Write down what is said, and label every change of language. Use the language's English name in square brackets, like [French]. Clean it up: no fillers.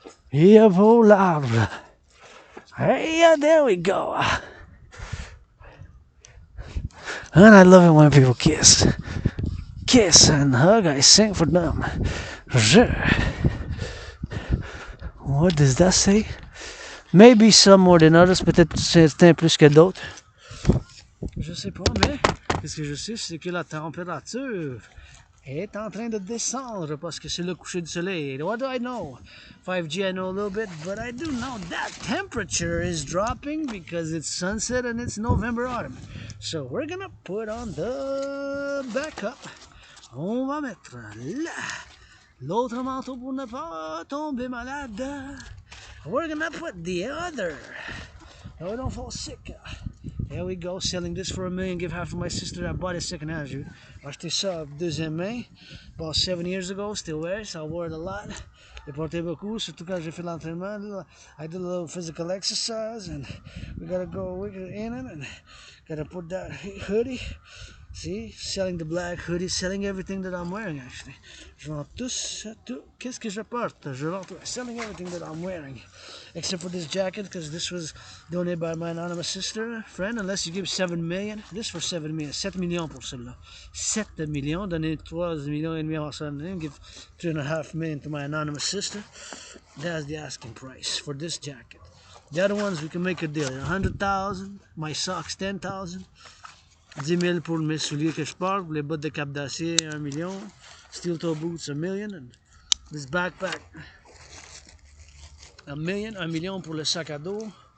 [English] Yeah, [French] beau l'arbre. [English] Hey, yeah, there we go. And I love it when people kiss. Kiss and hug, I sing for them. What does that say? Maybe some more than others, [French] peut-être certains plus que d'autres. Je sais pas, mais ce que je sais, c'est que la température est en train de descendre parce que c'est le coucher du soleil. [English] What do I know? 5G I know a little bit, but I do know that temperature is dropping because it's sunset and it's November autumn. So we're gonna put on the backup. [French] On va mettre l'autre manteau pour ne pas tomber malade. [English] We're gonna put the other. Oh, don't fall sick. Here we go, selling this for $1 million. Give half to my sister. I bought it second hand. [French] J'ai acheté ça deuxième main. [English] About 7 years ago, still wear it. So I wore it a lot. [French] J'ai porté beaucoup, surtout quand j'ai fait l'entraînement. [English] I did a little physical exercise, and we gotta go in it, and gotta put that hoodie. See, selling the black hoodie, selling everything that I'm wearing actually. [French] Je vends tout. Qu'est-ce que je porte? Je vends tout. [English] Selling everything that I'm wearing. Except for this jacket, because this was donated by my anonymous sister, friend, unless you give 7 million. This for 7 million. [French] 7 millions pour celle-là. 7 millions. Donner 3 millions et demi à son [English] give 3.5 million to my anonymous sister. That's the asking price for this jacket. The other ones, we can make a deal. 100,000. My socks, 10,000. [French] 10 000 pour mes souliers que je porte, les bottes de cap d'acier, 1 million. [English] Steel toe boots, 1 million. And this backpack, 1 million. [French] 1 million pour le sac à dos.